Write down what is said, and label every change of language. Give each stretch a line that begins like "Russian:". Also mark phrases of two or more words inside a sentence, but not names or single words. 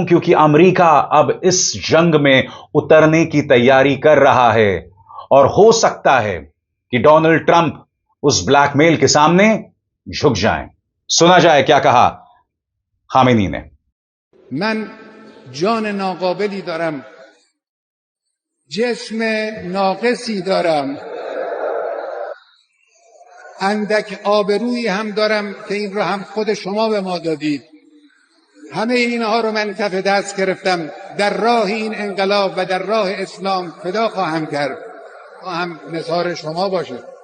Hindi: क्योंकि अमेरिका अब इस जंग में उतरने की तैयारी कर रहा है और हो सकता है कि डोनाल्ड ट्रंप उस ब्लैकमेल के सामने झुक जाएं। सुना जाए क्या कहा खामेनी ने।
Persian: من جان ناقابلی दارم، جسم ناقصی دارم، اندک آبرویی هم دارم که این رو هم خود شما به ما دادید. همه اینها رو من کف دست گرفتم، در راه این انقلاب و در راه اسلام فدا خواهم کرد تا هم نثار شما باشه.